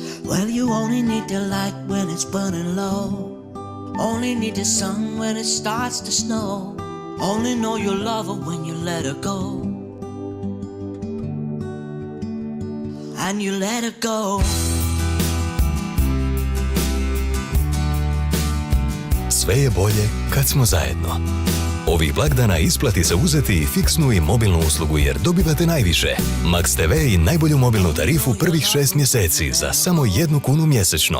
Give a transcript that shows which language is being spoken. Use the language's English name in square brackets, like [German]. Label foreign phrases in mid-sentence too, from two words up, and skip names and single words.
[English] Well, you only need the light when it's burning low. Only need the sun when it starts to snow. Only know you love her when you let her go. And you let her go. [Croatian] Sve je bolje kad smo zajedno. Ovih blagdana isplati se uzeti fiksnu i mobilnu uslugu jer dobivate najviše. Max TV i najbolju mobilnu tarifu prvih 6 mjeseci za samo 1 kunu mjesečno.